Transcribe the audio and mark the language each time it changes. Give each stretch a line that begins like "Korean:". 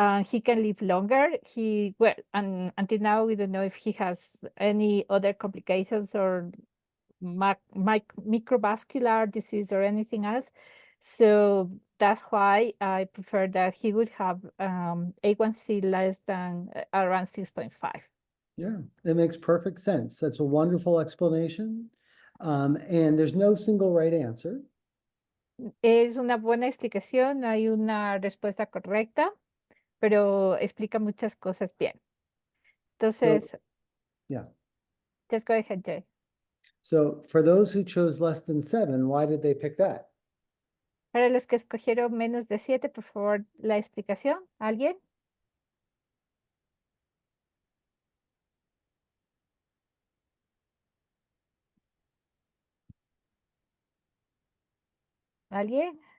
English: He can live longer. And until now we don't know if he has any other complications or microvascular disease or anything else. So that's why I prefer that he would have A1C less than around 6.5. Yeah, it makes perfect sense. That's a wonderful explanation. And there's no single right answer.
Spanish: Es una buena explicación, hay una respuesta correcta, pero explica muchas cosas bien. Entonces,
English: Yeah. just go ahead, Jay. So for those who chose less than 7, why did they pick that?
Spanish: Para los que escogieron menos de 7, por favor, la explicación. ¿Alguien? ¿Alguien?